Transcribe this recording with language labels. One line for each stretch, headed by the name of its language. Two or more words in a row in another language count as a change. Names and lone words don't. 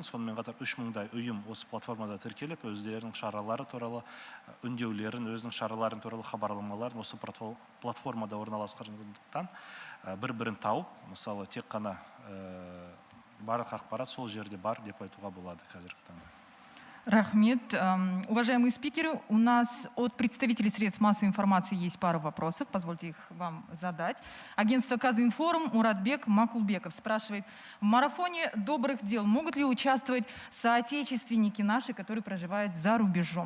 Kazakh: Сонымен қатар 3 мыңдай ұйым осы платформада тіркеліп, өздерінің шаралары туралы үндеулерін, өзінің шараларын туралы хабарламаларын осы платформада орналасқандықтан бір-бірін тауып, мысалы тек қана барлық ақпарат сол жерде бар деп айтуға болады қазіргі таңда. Рахмет.
Russian: Уважаемые спикеры, у нас от представителей средств массовой информации есть пара вопросов. Позвольте их вам задать. Агентство Казинформ Муратбек Макулбеков спрашивает: в марафоне добрых дел могут ли участвовать соотечественники наши, которые проживают за рубежом?